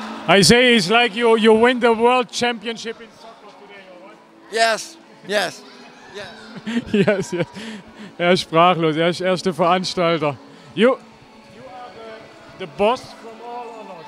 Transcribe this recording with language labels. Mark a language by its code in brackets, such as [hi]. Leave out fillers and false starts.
[en] I say it's like you win the world championship in soccer today, or what? Yes, yes. Yes, yes. [de] Er ist sprachlos, er ist erster Veranstalter. [en] You are the boss from all or not?